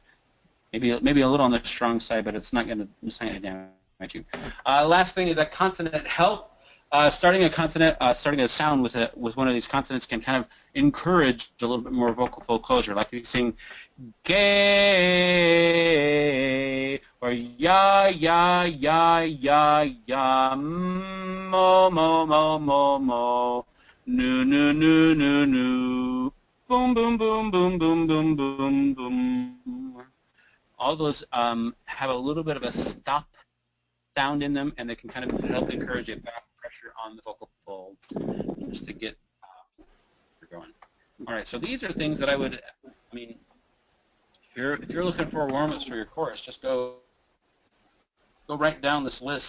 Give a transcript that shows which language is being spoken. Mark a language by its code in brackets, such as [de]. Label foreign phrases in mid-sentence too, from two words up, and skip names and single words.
[en] Maybe a little on the strong side, but it's not going to damage you. Last thing is that consonant help. Starting a consonant, starting a sound with one of these consonants can kind of encourage a little bit more vocal fold closure. Like you sing gay or ya ya ya ya ya mo mo mo mo mo nu nu nu nu nu boom boom boom boom boom boom boom boom. All those have a little bit of a stop sound in them, and they can kind of help encourage a back pressure on the vocal folds just to get going. All right, so these are things that I mean, if you're looking for warm-ups for your chorus, just go right down this list.